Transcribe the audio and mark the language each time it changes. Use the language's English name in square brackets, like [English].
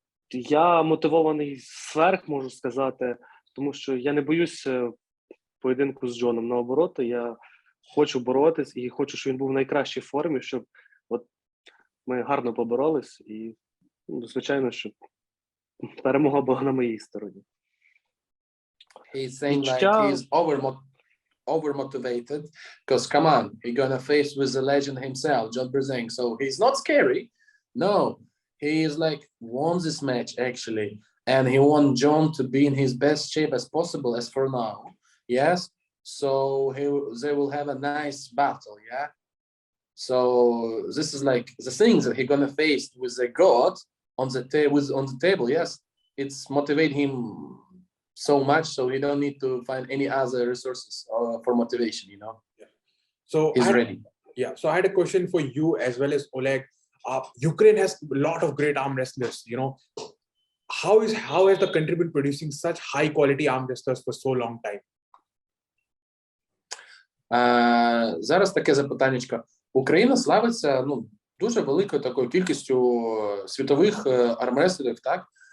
[Ukrainian] Я мотивований зверх, можу сказати, тому що я не боюся поєдинку з Джоном. Наоборот, я хочу боротись і хочу, щоб він був в найкращій формі, щоб ми гарно поборолись і, звичайно, щоб перемога була на моїй стороні. [English] He's saying like he's over motivated because come on, he's gonna face with the legend himself, John Brzenk. So he's not scary. No, he is like won this match actually, and he want John to be in his best shape as possible as for now. Yes, so they will have a nice battle. Yeah. So this is like the things that he's gonna face with the god on the table. Yes, it's motivate him so much, so he don't need to find any other resources for motivation. Yeah. So He's ready. Yeah. So I had a question for you as well as Oleg. Ukraine has a lot of great arm wrestlers. How has the country been producing such high quality arm wrestlers for so long time? [Ukrainian] Зараз таке запитаннячко. Україна славиться дуже великою такою кількістю світових армреслерів, так?